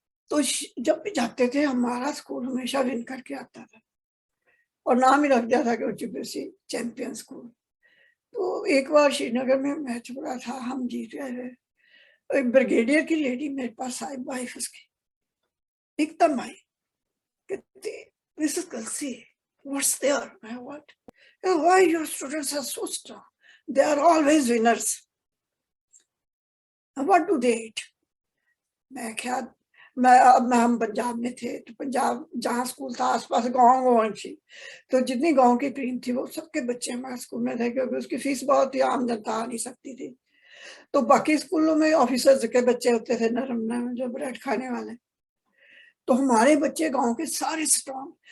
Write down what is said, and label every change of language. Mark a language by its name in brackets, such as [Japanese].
[Hindi] तो जब भी जाते थे हमारा स्कूल हमेशा विन करके आता था, और नाम ही रख दिया था कि UPSC चैंपियन स्कूल। तो एक बार श्रीनगर में मैच हो रहा था, हम जीत गए। एक ब्रिगेडियर की लेडी मेरे पास आई, वाइफ उसकी, एकदम आई, कहती मिसेस कलसी, [English] What's there? [Hindi] मैं [English] What? Why your students are so strong? They are always winners. What do they eat? [Hindi] मैं क्या, मैं हम पंजाब में थे, तो पंजाब जहाँ स्कूल था आसपास गाँव थी, तो जितनी गाँव की टीम थी वो सबके बच्चे हमारे स्कूल में थे, क्योंकि उसकी फीस बहुत ही, आम जनता आ नहीं सकती थी। तो बाकी स्कूलों में ऑफिसर्स के बच्चे होते थे, नरम जो ब्रेड खाने वाले, तो हमारे बच्चे गांव के सारे स्ट्रॉन्ग।